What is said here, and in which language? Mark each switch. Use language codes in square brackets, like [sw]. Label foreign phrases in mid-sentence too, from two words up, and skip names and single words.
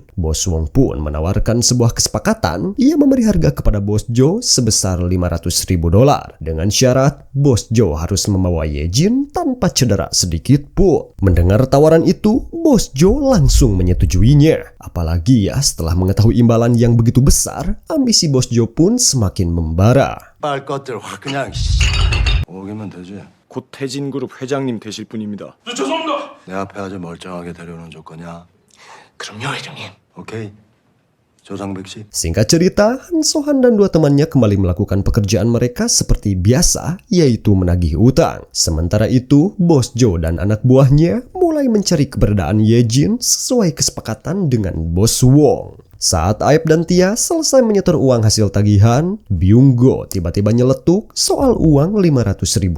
[id] Bos Wong pun menawarkan sebuah kesepakatan. Ia memberi harga kepada Bos Jo sebesar $500.000 dengan syarat Bos Jo harus membawa Yejin tanpa cedera sedikit pun. Mendengar tawaran itu, Bos Jo langsung menyetujuinya. Apalagi ya setelah mengetahui imbalan yang begitu besar, ambisi Bos Jo pun semakin membara. [ko] 빨 것들 확 그냥 오기면 되지. 곧 태진그룹 회장님 되실 분입니다. 내 앞에 아주 멀쩡하게 데려오는 조건이야. 그럼요, 회장님. 오케이. 조상백 씨. [id] Singkat cerita, Han Sohan dan dua temannya kembali melakukan pekerjaan mereka seperti biasa, yaitu menagih utang. Sementara itu, Bos Joe dan anak buahnya mulai mencari keberadaan Ye Jin sesuai kesepakatan dengan Bos Wong. Saat Aep dan Tia selesai menyetor uang hasil tagihan, Byung-go tiba-tiba nyeletuk soal uang $500.000.